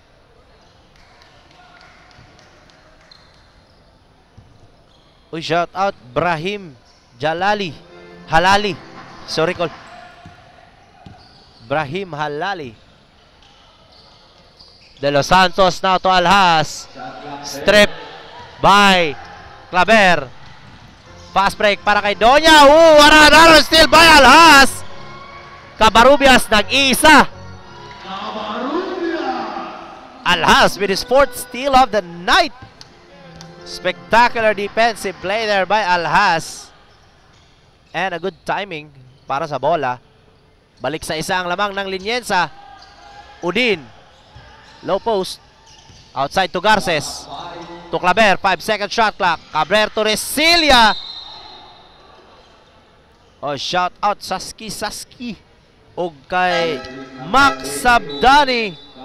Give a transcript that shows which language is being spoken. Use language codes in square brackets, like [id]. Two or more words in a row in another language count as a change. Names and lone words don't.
[en] Shout out Brahim Jalali. Halali. Sorry, call. Brahim Halali. De Los Santos now to Alhas. Strip by Claver. Fast break [tl] para kay [en] Donya. Another steal by Alhas. [tl] Cabarubias nag-isa. [en] Alhas with his 4th steal of the night. Spectacular defensive play there by Alhas. And a good timing [tl] para sa bola. Balik sa isa ang lamang ng Linienza. [en] Udin. Low post. Outside to Garces. To Claver. 5-second shot clock. Caber to Resilia. Shout out Saski. [tl] O kay Max Sabdani.